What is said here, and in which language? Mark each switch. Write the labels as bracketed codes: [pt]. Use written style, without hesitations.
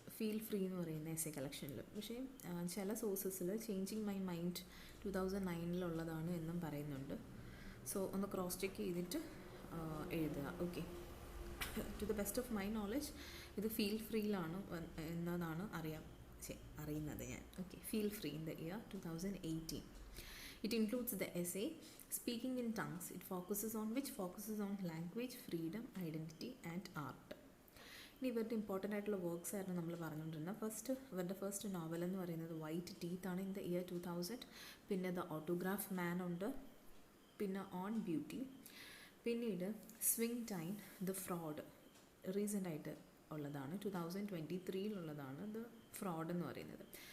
[ml] Feel free എന്ന് പറയുന്ന essay കളക്ഷനിൽ. പക്ഷേ ചില സോഴ്സസിൽ ചേഞ്ചിങ് മൈ മൈൻഡ് 2009 എന്നും പറയുന്നുണ്ട്. സോ ഒന്ന് ക്രോസ് ചെക്ക് ചെയ്തിട്ട് എഴുതുക. Okay, to the best of my knowledge ഇത് ഫീൽ ഫ്രീയിലാണ് എന്നതാണ് അറിയുന്നത് ഞാൻ. Okay, feel free in the year 2018. [en] It includes the essay Speaking in Tongues, which focuses on language, freedom, identity and art. [ml] ഇനി ഇവരുടെ important ആയിട്ടുള്ള works ആയിരുന്നു നമ്മൾ പറഞ്ഞുകൊണ്ടിരുന്നത്. ഇവരുടെ ഫസ്റ്റ് നോവൽ എന്ന് പറയുന്നത് വൈറ്റ് ടീത്ത് ആണ്, ഇൻ ദ ഇയർ 2000. പിന്നെ ദ ഓട്ടോഗ്രാഫ് മാൻ ഉണ്ട്, പിന്നെ ഓൺ ബ്യൂട്ടി, പിന്നീട് swing time, the fraud recent ആയിട്ട് ഉള്ളതാണ്, 2023 ദ ഫ്രോഡ് എന്ന് പറയുന്നത്.